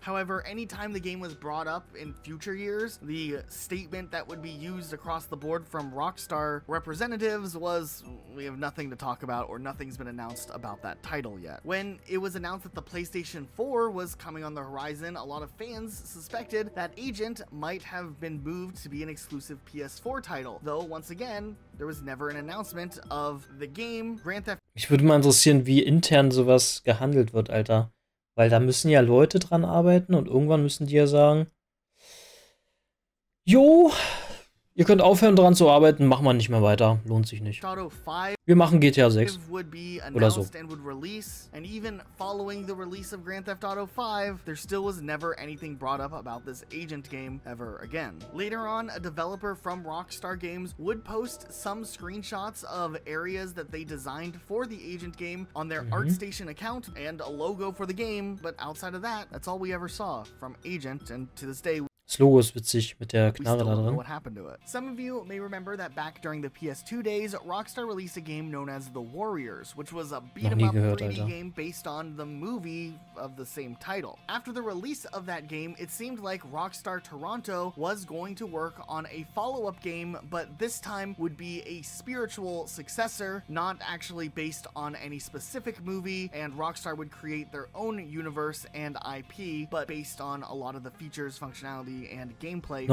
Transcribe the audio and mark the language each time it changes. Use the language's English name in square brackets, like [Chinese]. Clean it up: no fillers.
[English] However, anytime the game was brought up in future years, the statement that would be used across the board from Rockstar representatives was, "We have nothing to talk about," or "Nothing's been announced about that title yet." When it was announced that the PlayStation 4 was coming on the horizon, a lot of fans suspected that Agent might have been moved to be an exclusive PS4 title, though once again, there was never an announcement of the game. Grand Theft. [German] Mich würde mal interessieren, wie intern sowas gehandelt wird, Alter. Weil da müssen ja Leute dran arbeiten und irgendwann müssen die ja sagen, jo, ihr könnt aufhören dran zu arbeiten, machen wir nicht mehr weiter, lohnt sich nicht. Wir machen GTA 6 oder so. [English] And even following the release of Grand Theft Auto 5, there still was never anything brought up about this Agent game ever again. Later on, a developer from Rockstar Games would post some screenshots of areas that they designed for the Agent game on their ArtStation account and a logo for the game, but outside of that, that's all we ever saw from Agent, and to this day, [German] das Logo ist witzig mit der Knarre da drin. [English] What happened to it. Some of you may remember that back during the PS2 days, Rockstar released a game known as The Warriors, which was a beat-em-up 3D game based on the movie of the same title. After the release of that game, it seemed like Rockstar Toronto was going to work on a follow-up game, but this time would be a spiritual successor, not actually based on any specific movie, and Rockstar would create their own universe and IP, but based on a lot of the features, functionality, and gameplay.